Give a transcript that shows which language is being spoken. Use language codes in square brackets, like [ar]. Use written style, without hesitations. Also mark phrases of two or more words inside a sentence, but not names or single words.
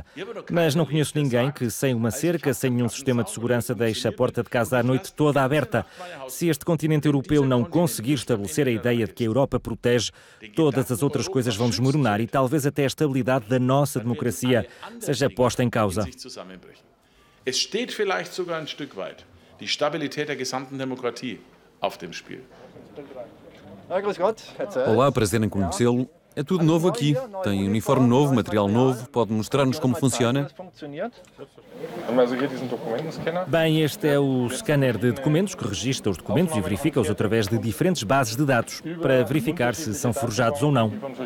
[pt] Mas não conheço ninguém que, sem uma cerca, sem nenhum sistema de segurança, deixe a porta de casa à noite toda aberta. Se este continente europeu não conseguir estabelecer a ideia de que a Europa protege, todas as outras coisas vão desmoronar e talvez até a estabilidade da nossa democracia seja posta em causa. [de] Es steht vielleicht sogar ein Stück weit die Stabilität der gesamten Demokratie auf dem Spiel. [pt] Olá, prazer em conhecê-lo. É tudo novo aqui. Tem uniforme novo, material novo. Pode mostrar-nos como funciona? Bem, este é o scanner de documentos que registra os documentos e verifica-os através de diferentes bases de dados para verificar se são forjados ou não.